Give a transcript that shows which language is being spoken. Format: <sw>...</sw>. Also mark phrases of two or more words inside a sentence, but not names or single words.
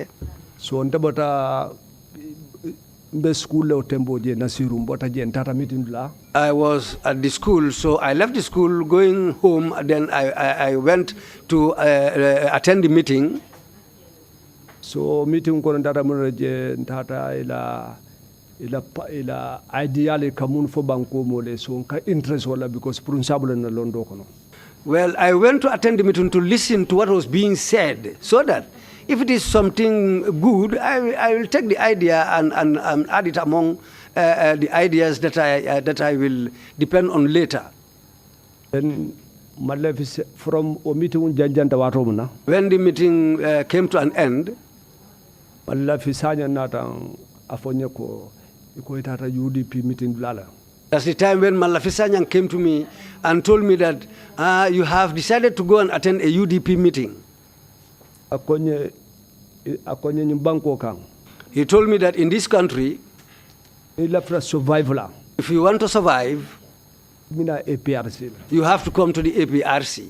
<en>So on the school I was at the school, so I left the school going home. Then I went to attend the meeting.</en> <man>So meeting kono data muraje ntata ila ideally kamun fo banko mole so ka interest wala because principal na londo kono.</man> <en>Well, I went to attend the meeting to listen to what was being said, so that if it is something good, I will take the idea and add it among the ideas that I will depend on later. Then from a meeting</en> <man>janjanta watomuna.</man> <en>When the meeting came to an end,</en> <man>Malafisanya nata afonye ko itata UDP meeting lala.</man> <en>That's the time when Malafisanya came to me and told me that you have decided to go and attend a UDP meeting. He told me that in this country, if you want to survive, you have to come to the APRC.</en>